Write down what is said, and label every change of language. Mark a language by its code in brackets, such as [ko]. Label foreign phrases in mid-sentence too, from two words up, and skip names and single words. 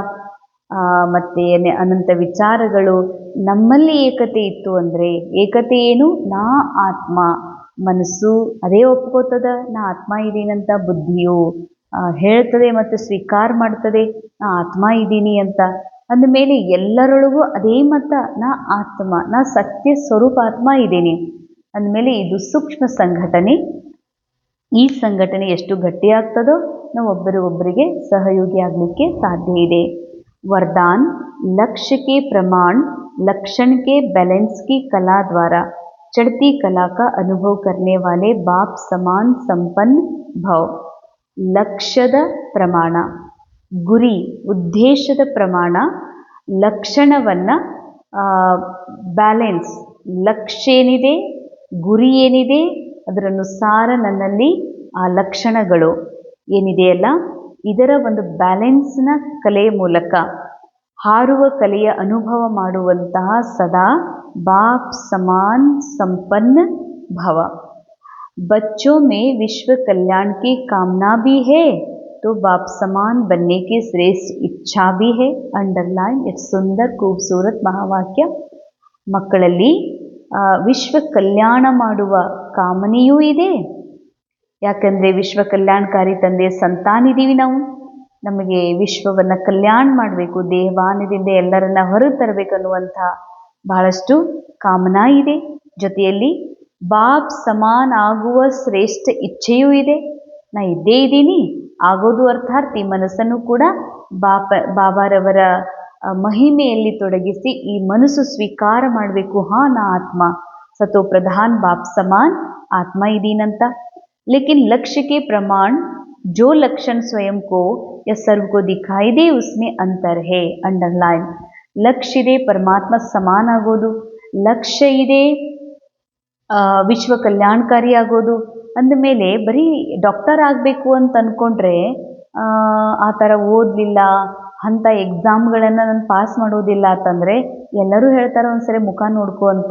[kn] ಮತ್ತು ಅನಂತ ವಿಚಾರಗಳು ನಮ್ಮಲ್ಲಿ ಏಕತೆ ಇತ್ತು ಅಂದರೆ, ಏಕತೆ ಏನು, ನಾ ಆತ್ಮ, ಮನಸ್ಸು ಅದೇ ಒಪ್ಕೋತದ ನಾ ಆತ್ಮ ಇದ್ದೀನಂತ, ಬುದ್ಧಿಯು ಹೇಳ್ತದೆ ಮತ್ತು ಸ್ವೀಕಾರ ಮಾಡ್ತದೆ ನಾ ಆತ್ಮ ಇದ್ದೀನಿ ಅಂತ. ಅಂದಮೇಲೆ ಎಲ್ಲರೊಳಗೂ ಅದೇ ಮತ, ನಾ ಆತ್ಮ, ನಾ ಸತ್ಯ ಸ್ವರೂಪ ಆತ್ಮ ಇದ್ದೀನಿ ಅಂದಮೇಲೆ ಇದು ಸೂಕ್ಷ್ಮ ಸಂಘಟನೆ. ಈ ಸಂಘಟನೆ ಎಷ್ಟು ಗಟ್ಟಿಯಾಗ್ತದೋ ನಾವು ಒಬ್ಬರಿಗೆ ಸಹಯೋಗಿ ಆಗಲಿಕ್ಕೆ ಸಾಧ್ಯ ಇದೆ. [hi] वरदान लक्ष्य के प्रमाण लक्षण के बैलेंस की कला द्वारा चढ़ती कला का अनुभव करने वाले बाप समान संपन्न भव. [kn] ಲಕ್ಷ್ಯದ ಪ್ರಮಾಣ, ಗುರಿ ಉದ್ದೇಶದ ಪ್ರಮಾಣ, ಲಕ್ಷಣವನ್ನು ಬ್ಯಾಲೆನ್ಸ್, ಲಕ್ಷ್ಯ ಏನಿದೆ, ಗುರಿ ಏನಿದೆ, ಅದರನುಸಾರ ನನ್ನಲ್ಲಿ ಆ ಲಕ್ಷಣಗಳು ಏನಿದೆಯಲ್ಲ ಇದರ ಒಂದು ಬ್ಯಾಲೆನ್ಸ್ನ ಕಲೆಯ ಮೂಲಕ ಹಾರುವ ಕಲೆಯ ಅನುಭವ ಮಾಡುವಂತಹ ಸದಾ [hi] बाप समान संपन्न भव. बच्चों में विश्व कल्याण की कामना भी है तो बाप समान बनने की श्रेष्ठ इच्छा भी है. [kn] अंडरलाइन ಎಷ್ಟು ಸುಂದರ ಖೂಬ್ಸೂರತ್ ಮಹಾವಾಕ್ಯ. ಮಕ್ಕಳಲ್ಲಿ ವಿಶ್ವ ಕಲ್ಯಾಣ ಮಾಡುವ ಕಾಮನೆಯೂ ಇದೆ. ಯಾಕಂದರೆ ವಿಶ್ವ ಕಲ್ಯಾಣಕಾರಿ ತಂದೆಯ ಸಂತಾನಿದ್ದೀವಿ ನಾವು. ನಮಗೆ ವಿಶ್ವವನ್ನು ಕಲ್ಯಾಣ ಮಾಡಬೇಕು, ದೇಹವಾನದಿಂದ ಎಲ್ಲರನ್ನ ಹೊರಗೆ ತರಬೇಕನ್ನುವಂಥ ಬಹಳಷ್ಟು ಕಾಮನಾ ಇದೆ. ಜೊತೆಯಲ್ಲಿ ಬಾಪ್ ಸಮಾನ ಆಗುವ ಶ್ರೇಷ್ಠ ಇಚ್ಛೆಯೂ ಇದೆ. ನಾ ಇದ್ದೇ ಇದ್ದೀನಿ ಆಗೋದು ಅರ್ಥಾತ್ ಈ ಮನಸ್ಸನ್ನು ಕೂಡ ಬಾಬಾರವರ ಮಹಿಮೆಯಲ್ಲಿ ತೊಡಗಿಸಿ ಈ ಮನಸ್ಸು ಸ್ವೀಕಾರ ಮಾಡಬೇಕು. ಹಾಂ, ನಾ ಆತ್ಮ [hi] सतो प्रधान बाप समान [kn] ಆತ್ಮ ಇದ್ದೀನಂತ. [hi] लेकिन लक्ष्य के प्रमाण जो लक्षण स्वयं को या सर्व को दिखाई दे उसमें अंतर है. [kn] अंडरलाइन. लक्ष्य ಇದೆ ಪರಮಾತ್ಮ ಸಮಾನ ಆಗೋದು, ಲಕ್ಷ್ಯ ಇದೆ ವಿಶ್ವ ಕಲ್ಯಾಣಕಾರಿ ಆಗೋದು. ಅಂದಮೇಲೆ ಬರೀ ಡಾಕ್ಟರ್ ಆಗಬೇಕು ಅಂತ ಅಂದ್ಕೊಂಡ್ರೆ ಆ ಥರ ಓದಲಿಲ್ಲ, ಅಂಥ ಎಕ್ಸಾಮ್ಗಳನ್ನು ನಾನು ಪಾಸ್ ಮಾಡೋದಿಲ್ಲ ಅಂತಂದರೆ ಎಲ್ಲರೂ ಹೇಳ್ತಾರೆ ಒಂದ್ಸರಿ ಮುಖ ನೋಡ್ಕೊ ಅಂತ.